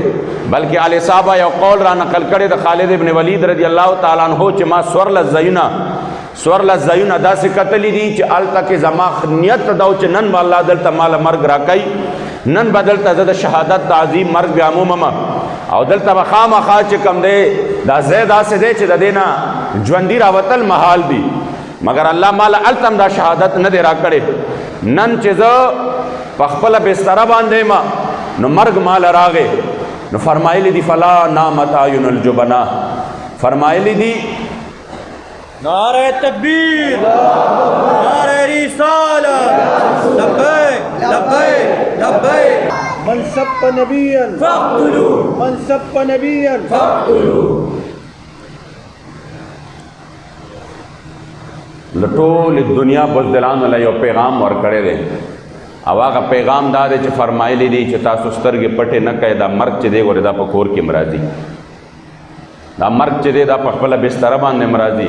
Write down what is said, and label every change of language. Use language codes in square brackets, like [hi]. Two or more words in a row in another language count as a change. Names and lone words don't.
[ps] بلکې علي صاحبه یو قول را نقل کړی د خالد ابن ولید [ar] رضی الله تعالی عنه [ps] چې ما سورلس ځایونه داسې کتلي دي چې هلته کې زما نیت دا و چې نن به الله دلته ماله مرګ راکوي، نن به دلته زه د شهادت د عظیم مرګ بیا عمومم او دلته به خامخا چې کوم دی دا ځای داسې دی چې د دې نه ژوندي راوتل محال دي. مګر الله ماله هلته هم دا شهادت نه دی راکړی. نن چې زه په خپله بستره باندې یم نو مرګ ماله راغی. نو فرمایلی دي [ar] فلا نامت اعین الجبنا، [ps] فرمایلی دي [ur] نعرہ تکبیر، نعرہ رسالت، [ar] لبیک لبیک لبیک، من سب نبیا فاقتلوه، من سب نبیا فاقتلوه. [ps] لټول دنیا بزدلانو له یو پیغام ورکړی دی او هغه پیغام دا دی چې فرمایلی دي چې تاسو سترګې پټې نه کوئ، دا مرګ چې دی ګورې دا په کور کې هم راځي، دا مرګ چې دی دا په خپله بستره باندې هم راځي.